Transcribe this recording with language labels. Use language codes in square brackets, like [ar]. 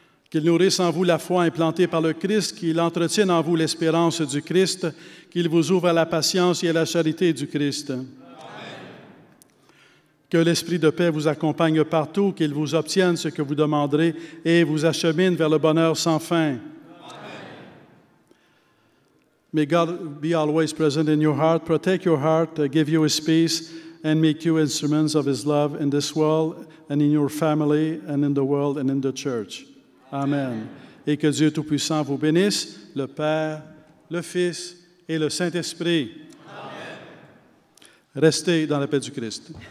[fr] Qu'il nourrisse en vous la foi implantée par le Christ, qu'il entretienne en vous l'espérance du Christ, qu'il vous ouvre à la patience et à la charité du Christ. Amen. Que l'Esprit de paix vous accompagne partout, qu'il vous obtienne ce que vous demanderez et vous achemine vers le bonheur sans fin. [en] May God be always present in your heart, protect your heart, give you His peace, and make you instruments of His love in this world and in your family and in the world and in the church. Amen. [fr] Et que Dieu Tout-Puissant vous bénisse, le Père, le Fils et le Saint-Esprit. Amen. Restez dans la paix du Christ.